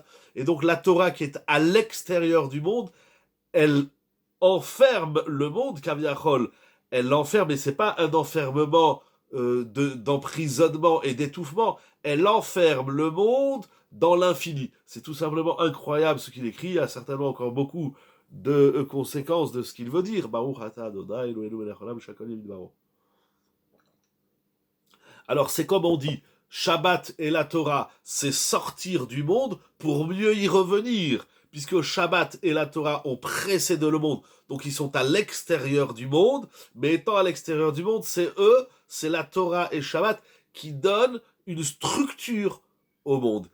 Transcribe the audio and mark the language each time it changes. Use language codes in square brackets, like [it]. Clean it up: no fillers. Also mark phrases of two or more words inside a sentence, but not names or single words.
[fr] Et donc la Torah qui est à l'extérieur du monde, elle enferme le monde, Kaviachol. Elle l'enferme, et c'est pas un enfermement d'emprisonnement et d'étouffement. Elle enferme le monde dans l'infini. C'est tout simplement incroyable ce qu'il écrit. Il y a certainement encore beaucoup de conséquences de ce qu'il veut dire. [he] ברוך אתה אדוני אלוהינו מלך העולם שהכל בדברו. [fr] Alors c'est comme on dit, Shabbat et la Torah, c'est sortir du monde pour mieux y revenir, puisque Shabbat et la Torah ont précédé le monde, donc ils sont à l'extérieur du monde, mais étant à l'extérieur du monde, c'est eux, c'est la Torah et Shabbat qui donnent une structure au monde.